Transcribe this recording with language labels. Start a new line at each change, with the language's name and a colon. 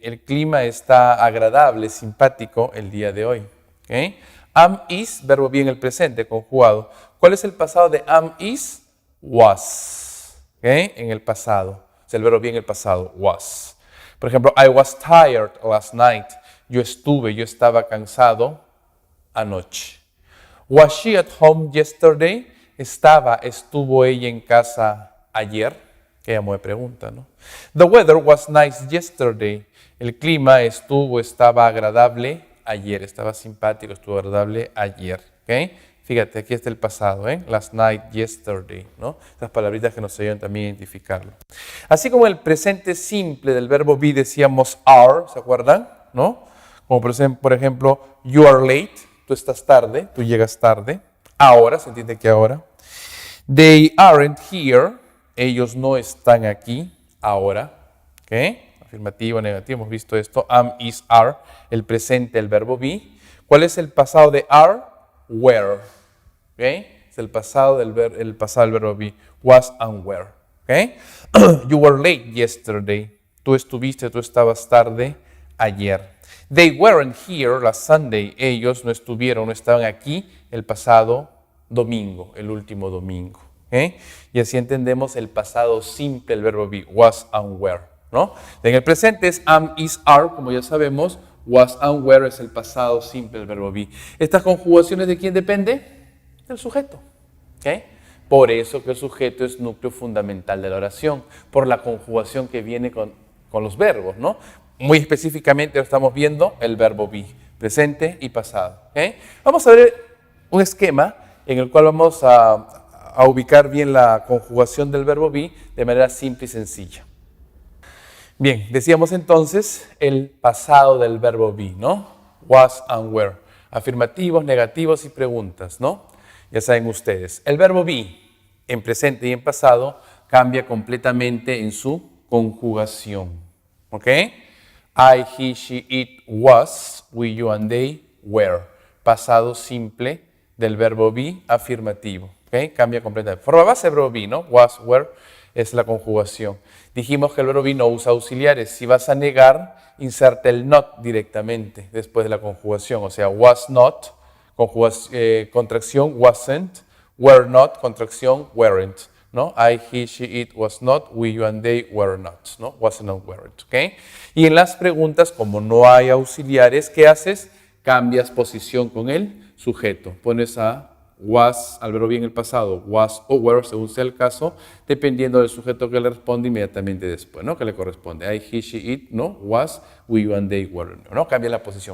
Spanish: El clima está agradable, simpático el día de hoy. Okay. Am, is, verbo be en el presente, conjugado. ¿Cuál es el pasado de am, is? Was. Okay. En el pasado. O sea, el verbo be en el pasado, was. Por ejemplo,
English: I was tired last night.
Spanish: Yo estaba cansado anoche.
English: Was she at home yesterday?
Spanish: Estuvo ella en casa ayer. Que ella me pregunta, ¿no?
English: The weather was nice yesterday.
Spanish: El clima estaba agradable ayer. Estaba simpático, estuvo agradable ayer. ¿Okay? Fíjate, aquí está el pasado, ¿eh?
English: Last night, yesterday,
Spanish: ¿no? Estas palabritas que nos ayudan también a identificarlo. Así como el presente simple del verbo be decíamos are, ¿se acuerdan? ¿No? Como por ejemplo,
English: you are late.
Spanish: Tú estás tarde, tú llegas tarde. Ahora, ¿se entiende que ahora?
English: They aren't here.
Spanish: Ellos no están aquí ahora. ¿Okay? Afirmativo, negativo, hemos visto esto. Am, is, are. El presente, el verbo be. ¿Cuál es el pasado de are? Were. ¿Okay? Es el pasado del verbo be.
English: Was and were. ¿Okay? You were late yesterday.
Spanish: Tú estabas tarde ayer.
English: They weren't here last Sunday.
Spanish: Ellos no estaban aquí el pasado domingo, el último domingo. ¿Okay? Y así entendemos el pasado simple, el verbo be, was and were, ¿no? En el presente es am, is, are, como ya sabemos. Was and were es el pasado simple del verbo be. ¿Estas conjugaciones de quién depende? del sujeto. ¿Okay? Por eso que el sujeto es núcleo fundamental de la oración, por la conjugación que viene con los verbos, ¿no? Muy específicamente lo estamos viendo el verbo be, presente y pasado. ¿Okay? Vamos a ver un esquema en el cual vamos a ubicar bien la conjugación del verbo be de manera simple y sencilla. Bien, decíamos entonces el pasado del verbo be, ¿no? Was and were. Afirmativos, negativos y preguntas, ¿no? Ya saben ustedes. El verbo be en presente y en pasado cambia completamente en su conjugación. ¿Ok?
English: I, he, she, it, was, we, you and they were.
Spanish: Pasado simple del verbo be afirmativo. ¿Ok? Cambia completamente. Forma base del verbo be, ¿no? Was, were es la conjugación. Dijimos que el verbo be no usa auxiliares. Si vas a negar, inserta el not directamente después de la conjugación. O sea, was not, contracción wasn't, were not, contracción weren't. ¿No?
English: I, he, she, it was not, we, you and they were not. ¿No? Wasn't and weren't. ¿Okay?
Spanish: Y en las preguntas, como no hay auxiliares, ¿qué haces? Cambias posición con el sujeto. Pones a was al verbo be en el pasado, was o were, según sea el caso, dependiendo del sujeto que le responde inmediatamente después, ¿no? Que le corresponde.
English: I, he, she, it, ¿no? Was, we, you and they were, ¿no?
Spanish: Cambia la posición.